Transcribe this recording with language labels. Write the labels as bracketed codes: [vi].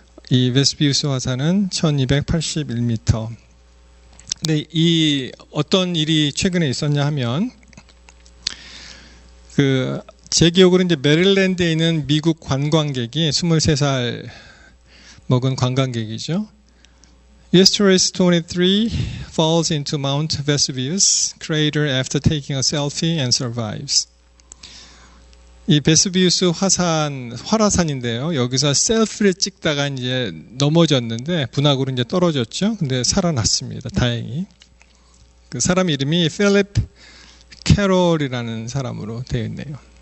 [ko] 이 베수비우스 화산은 1281m. 근데 어떤 일이 최근에 있었냐 하면, 제 기억으로 이제 메릴랜드에 있는 미국 관광객이 23살 먹은 관광객이죠. [en] Asteroid 23 falls into Mount Vesuvius crater after taking a selfie and survives. [ko] 이 베수비우스 화라산인데요. 여기서 셀피를 찍다가 이제 넘어졌는데 분화구로 이제 떨어졌죠. 근데 살아났습니다. 다행히. 그 사람 이름이 필립 캐롤이라는 사람으로 되어 있네요.